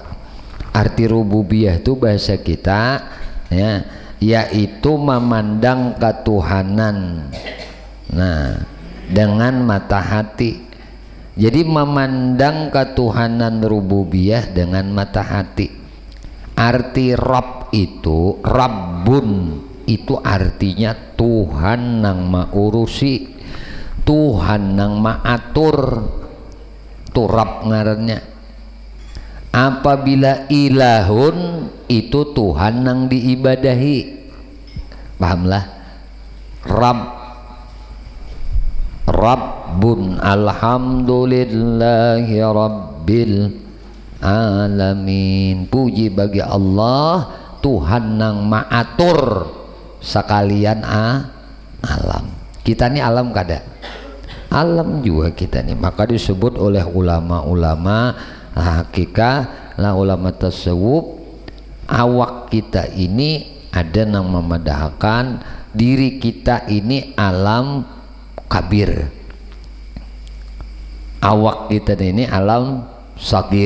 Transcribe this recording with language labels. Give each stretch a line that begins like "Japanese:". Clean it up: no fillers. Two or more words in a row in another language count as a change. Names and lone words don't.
Banjar: Arti rububiyah itu bahasa kita ya, yaitu memandang ketuhanan dengan mata hati. Jadi memandang ketuhanan rububiyah dengan mata hati. Arti Rabb itu, Rabbun itu artinya Tuhan nang maurusi, Tuhan nang maatur. Itu Rabb ngarannya. Apabila ilahun itu Tuhan nang diibadahi, pahamlah?
Arabic: رب الحمد لله رب العالمين.
Banjar: Puji bagi Allah, Tuhan nang maatur sekalian alam. Kita ini alam kada? Alam juga kita nih. Maka disebut oleh ulama-ulama hakikat lah, ulama tasawuf, awak kita ini ada yang memadahkan diri kita ini alam kabir, awak kita ini alam sagir.